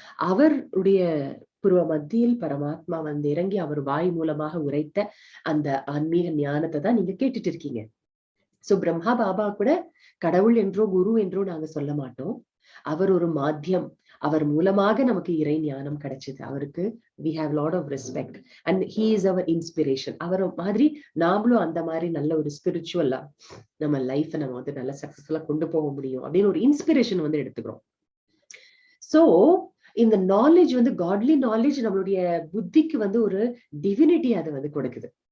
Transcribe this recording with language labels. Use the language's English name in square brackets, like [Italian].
[Tamil] அவருடைய பூர்வ மத்தியில் பரமாத்மா வந்து இறங்கி அவர் வாய் மூலமாக உரைத்த அந்த ஆன்மீக ஞானத்தை தான் நீங்க கேட்டுட்டு இருக்கீங்க. சோ பிரம்மா பாபா கூட கடவுள் என்றோ குரு என்றோ நாங்க சொல்ல மாட்டோம். அவர் ஒரு மாத்தியம். அவர் மூலமாக நமக்கு இறை ஞானம் கிடைச்சது. அவருக்கு [English] we have lot of respect and he is our inspiration. [Tamil] அவர் மாதிரி நாமளும் அந்த மாதிரி நல்ல ஒரு ஸ்பிரிச்சுவலா நம்ம லைஃபை நம்ம வந்து நல்ல சக்சஸ்ஃபுல்லா கொண்டு போக முடியும் அப்படின்னு ஒரு இன்ஸ்பிரேஷன் வந்து எடுத்துக்கிறோம். சோ இந்த நாலேஜ் வந்து காட்லி நாலேஜ் நம்மளுடைய புத்திக்கு வந்து ஒரு டிவினிட்டி அதை வந்து கொடுக்குது.